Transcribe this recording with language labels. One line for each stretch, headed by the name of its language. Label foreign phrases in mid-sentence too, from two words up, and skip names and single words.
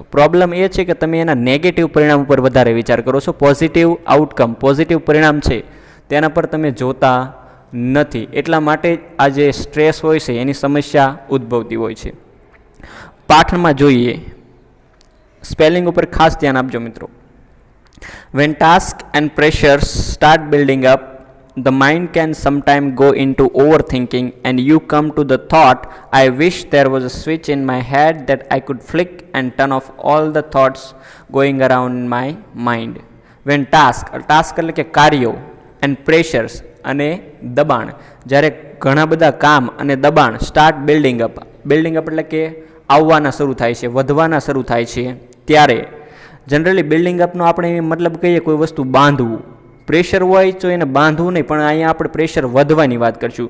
Gujarati: પ્રોબ્લેમ એ છે કે તમે એના નેગેટિવ પરિણામ ઉપર વધારે વિચાર કરો છો.
English: positive outcome,
Gujarati: પોઝિટિવ પરિણામ છે તેના પર તમે જોતા નથી. એટલા માટે આ જે સ્ટ્રેસ હોય છે એની સમસ્યા ઉદ્ભવતી હોય છે. પાઠમાં જોઈએ, સ્પેલિંગ ઉપર ખાસ ધ્યાન આપજો મિત્રો.
English: When tasks and pressures start building up, the mind can sometimes go into overthinking and you come to the thought, I wish there was a switch in my head that I could flick and turn off all the thoughts going around in my mind. When task
Gujarati: એટલે કે કાર્યો,
English: and pressures
Gujarati: અને દબાણ, જ્યારે ઘણા બધા કામ અને દબાણ
English: start building up
Gujarati: એટલે કે આવવાના શરૂ થાય છે, વધવાના શરૂ થાય છે, ત્યારે
English: generally building upનો
Gujarati: આપણે મતલબ કહીએ કોઈ વસ્તુ બાંધવું. પ્રેશર હોય તો એને બાંધવું નહીં, પણ અહીંયા આપણે પ્રેશર વધવાની વાત કરીશું.